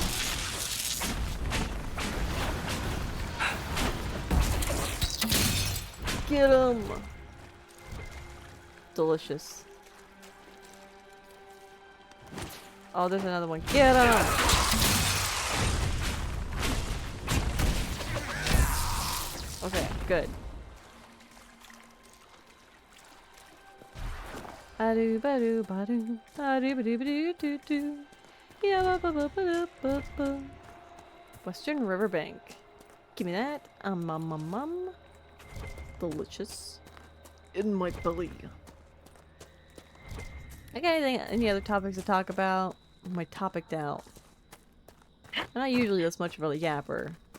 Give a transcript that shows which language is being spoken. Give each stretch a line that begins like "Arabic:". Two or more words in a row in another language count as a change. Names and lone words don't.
English: Get 'em! Delicious. Oh, there's another one. Get 'em! Okay, good. Adu badu badu adu badu badu doo doo. Yeah ba ba ba ba ba ba. Western Riverbank. Give me that. Delicious. In my belly. Okay, any other topics to talk about? My topiced out. I'm not usually this much of a yapper.